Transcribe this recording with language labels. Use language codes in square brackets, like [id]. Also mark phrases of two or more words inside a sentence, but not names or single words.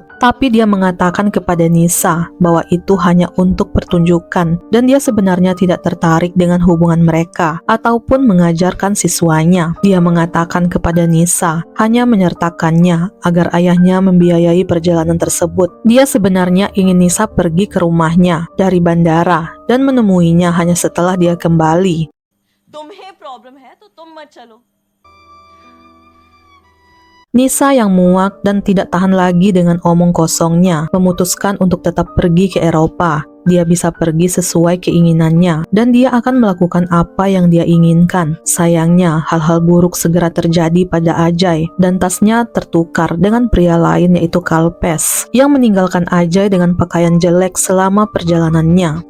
[id] Tapi dia mengatakan kepada Nisa bahwa itu hanya untuk pertunjukan, dan dia sebenarnya tidak tertarik dengan hubungan mereka ataupun mengajarkan siswanya. Dia mengatakan kepada Nisa hanya menyertakannya agar ayahnya membiayai perjalanan tersebut. Dia sebenarnya ingin Nisa pergi ke rumahnya dari bandara dan menemuinya hanya setelah dia kembali. [hi] तुम्हें प्रॉब्लम है तो तुम मत चलो. [id] Nisa yang muak dan tidak tahan lagi dengan omong kosongnya memutuskan untuk tetap pergi ke Eropa. Dia bisa pergi sesuai keinginannya dan dia akan melakukan apa yang dia inginkan. Sayangnya, hal-hal buruk segera terjadi pada Ajay dan tasnya tertukar dengan pria lain, yaitu Kalpes, yang meninggalkan Ajay dengan pakaian jelek selama perjalanannya.